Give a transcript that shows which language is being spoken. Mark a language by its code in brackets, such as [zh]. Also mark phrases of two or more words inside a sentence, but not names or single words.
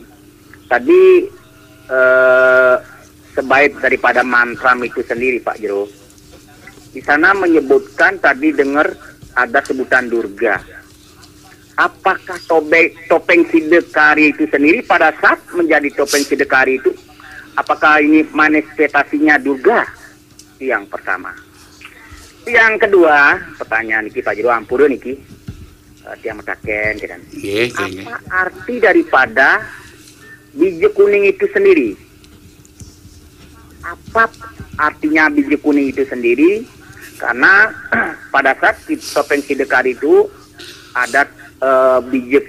[id] Tadi sebaik daripada mantra itu sendiri Pak Jurus, di sana menyebutkan tadi dengar ada sebutan Durga. Apakah topeng Sidekari itu sendiri pada saat menjadi topeng Sidekari itu, apakah ini manifestasinya Durga? Itu yang pertama. Yang kedua, pertanyaan ini Pak Jero [ban] ampura niki, tiang metaken [id] dan apa arti daripada biji kuning itu sendiri? Apa artinya biji kuning itu sendiri? Karena pada saat topeng Sidekari itu ada biji kuningnya.